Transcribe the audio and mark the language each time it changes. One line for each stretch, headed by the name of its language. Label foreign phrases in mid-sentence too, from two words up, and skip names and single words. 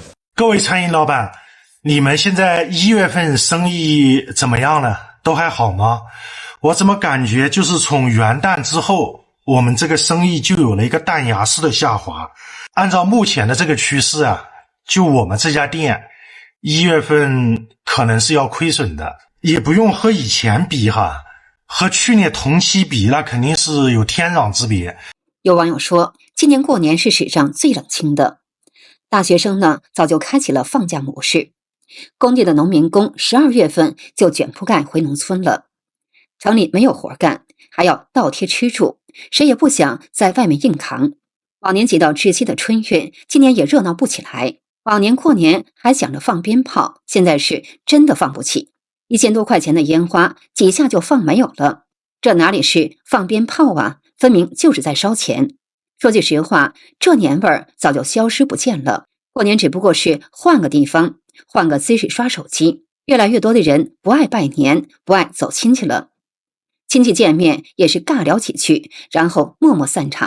Chinese: 各位餐飲老闆，你們現在1月份生意怎麼樣了？都還好嗎？我怎麼感覺就是從元旦之後，我們這個生意就有了一個彈牙式的下滑。按照目前的這個趨勢啊，就我們這家店1月份可能是要虧損的，也不用和以前比哈，和去年同期比那肯定是有天壤之別。有網友說，今年過年是史上最冷清的。大學生呢，早就開啟了放假模式。工地的農民工12月份就捲鋪蓋回農村了。城裡沒有活幹，還要倒貼吃住，誰也不想在外面硬扛。往年擠到窒息的春運，今年也熱鬧不起來。往年過年還想着放鞭炮，現在是真的放不起。1000多塊錢的煙花，幾下就放沒有了。這哪裡是放鞭炮啊，分明就是在燒錢。說句實話，這年味兒早就消失不見了。過年只不過是換個地方，換個姿勢刷手機。越來越多的人不愛拜年，不愛走親戚了。親戚見面也是尬聊幾句，然後默默散場。